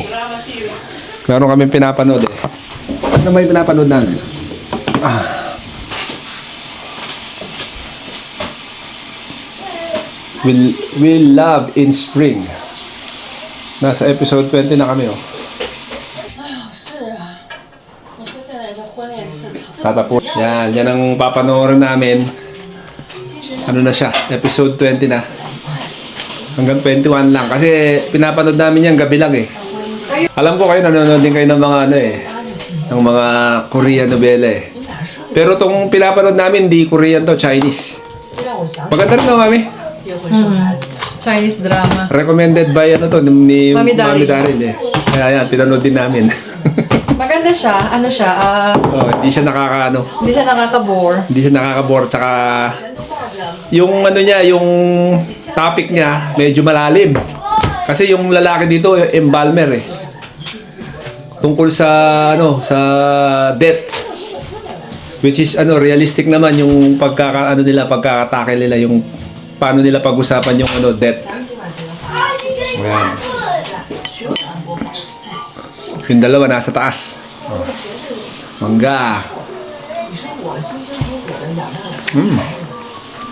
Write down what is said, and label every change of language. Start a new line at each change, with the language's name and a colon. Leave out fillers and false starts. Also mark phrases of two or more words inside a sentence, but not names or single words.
Filipino: Meron kami pinapanood eh. Ano may pinapanood namin? Will Love in Spring. Nasa episode 20 na kami oh.
Chinese: 是啊，你说现在这婚恋市场，
Filipino: Tatapos. Yan ang papanoorin namin. Ano na siya? Episode 20 na. Hanggang 21 lang. Kasi pinapanood namin yan gabi lang eh. Alam ko kayo, nanonood din kayo ng mga ng mga Korean novela eh. Pero tong pinapanood namin, di Korean to, Chinese.
Chinese: 就让我想起
Filipino: Maganda rin no, Mami?
Chinese: 结婚生孩子。
English: Chinese drama. Recommended by ni
Filipino: Mami Daryl. Daryl eh. Kaya yan, pinanood din namin. Maganda siya. Ano siya? Hindi siya Hindi siya nakaka-bore. Hindi siya nakaka-bore. Tsaka yung niya, yung topic niya, medyo malalim. Kasi yung lalaki dito, embalmer eh. Tungkol sa sa death.
English: Which is realistic
Filipino: naman yung pagkakatake nila, yung paano nila pag-usapan yung death. Ayan. Yung dalawa nasa taas. Mangga.